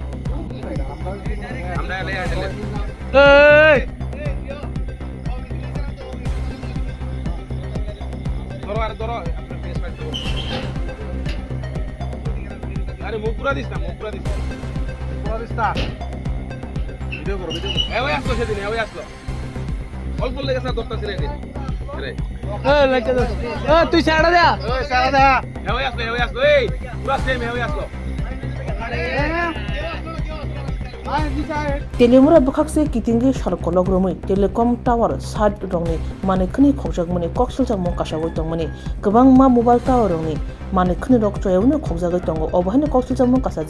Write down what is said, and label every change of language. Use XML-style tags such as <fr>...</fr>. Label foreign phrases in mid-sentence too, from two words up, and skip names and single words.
<bn>আরে মুখ পুরা দিস না ভিডিও করো ওই আসলো সেদিন ওই আসলো অল্প লেগেছে না 10টা ছেড়ে দিন তুই সাড়া দে ওই আসলো এই পুরা সেম ওই আসলো</bn> <trp>Telemura bukakse kitingi sharkolog rumui</trp> <en>telecom tower</en> <trp>sad rongni mane khni khogjak mane koksul jang mong kasha goi tongmani gobang ma</trp> <en>mobile tower</en> <trp>rongni mane khni rok choyawne khogjagai tongo obahane koksul jang mong kasha</trp>